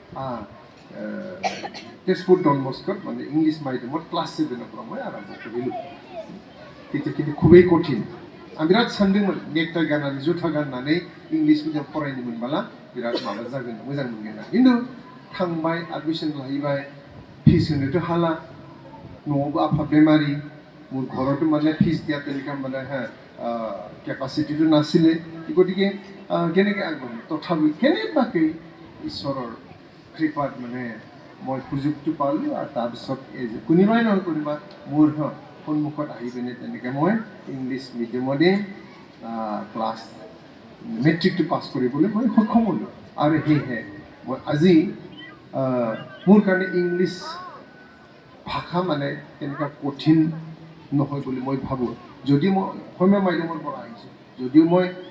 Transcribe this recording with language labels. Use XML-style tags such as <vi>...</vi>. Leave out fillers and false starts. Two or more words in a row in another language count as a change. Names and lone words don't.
<as>তেজপুৰ ডন বস্কোত মানে ইংলিছ মাধ্যমত ক্লাছ 7 পৰা মই আৰম্ভ কৰিলোঁ তেতিয়া কিন্তু খুবেই কঠিন</as> <brx>आं बिराद सानदोंमोन नेकटाइ गाननानै जुथा गाननानै इंलिस मिडियाम फरायनो मोनबोला बिराद माबा जागोन मोजां मोनगोन खिन्थु थांबाय एडमिसन लाहैबाय फिस होनोथ' हाला न'आवबो आफा बेमारि</brx> <as>মোৰ ঘৰতো মানে ফিজ দিয়া তেনেকুৱা মানে কেপাচিটিটো নাছিলে গতিকে কেনেকৈ আগবাঢ়িম তথাপি কেনেবাকৈ ঈশ্বৰৰ কৃপাত মানে মই সুযোগটো পালোঁ আৰু তাৰপিছত এই যে কোনোবাই নহয় কোনোবা মোৰ সন্মুখত আহি পিনে তেনেকৈ মই ইংলিছ মিডিয়ামতে ক্লাছ মেট্ৰিকটো পাছ কৰিবলৈ মই সক্ষম হ'লোঁ আৰু সেয়েহে মই আজি মোৰ কাৰণে ইংলিছ ভাষা মানে তেনেকুৱা কঠিন নহয় বুলি মই ভাবোঁ যদি মই অসমীয়া মাধ্যমৰ পৰা আহিছোঁ যদিও মই</as>